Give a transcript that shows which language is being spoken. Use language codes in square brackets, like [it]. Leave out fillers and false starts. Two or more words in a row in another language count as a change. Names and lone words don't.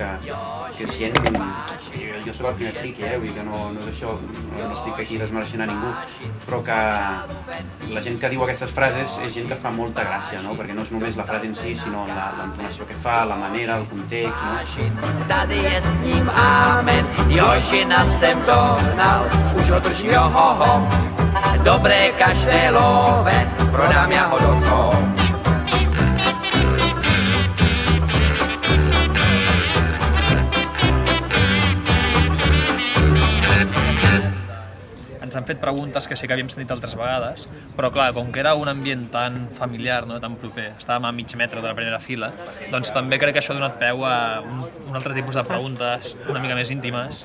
[ca] Que si jo soc el primer friqui, vull dir que no és això, no estic aquí desmereixent a ningú, però que la gent que diu aquestes frases és gent que fa molta gràcia, no? Perquè no és només la frase en si, sinó l'entonació que fa, la manera, el context, no? [cs] Tady je s ním amen, Jožina jsem dohnal, už ho držím johoho, dobré každé love, prodám já ho do zoo. [ca] Ens han fet preguntes que sí que havíem sentit altres vegades, però clar, com que era un ambient tan familiar, no, tan proper, estàvem a mig metre de la primera fila, doncs també crec que això ha donat peu a un altre tipus de preguntes una mica més íntimes.